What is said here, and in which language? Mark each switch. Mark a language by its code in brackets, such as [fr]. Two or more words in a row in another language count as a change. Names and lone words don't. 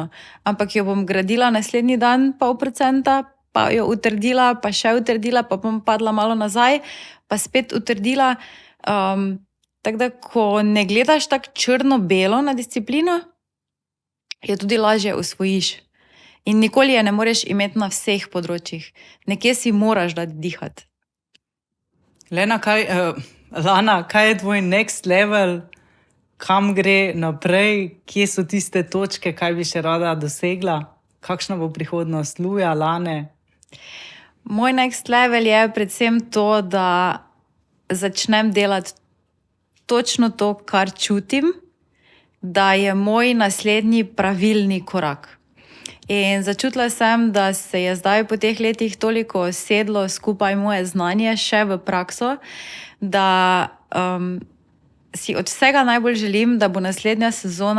[sl] Ampak jo bom gradila naslednji dan 0,5%, pa jo utrdila, pa še utrdila, pa bom padla malo nazaj, pa spet utrdila. Tako da, ko ne gledaš tako črno-belo na disciplino, jo tudi lažje usvojiš. In nikoli je ne moreš imeti na vseh področjih. Nekje si moraš dati dihati. Lana, kaj je tvoj [en] next level, [sl] kam gre naprej, kje so tiste točke, kaj bi še rada dosegla, kakšna bo prihodnost Luja, Lane? Moj [en] next level [sl] je predvsem to, da začnem delati točno to, kar čutim, da je moj naslednji pravilni korak. In začutila sem, da se je zdaj po teh letih toliko sedlo skupaj moje znanje še v prakso, da si od vsega najbolj želim, da bo naslednja sezona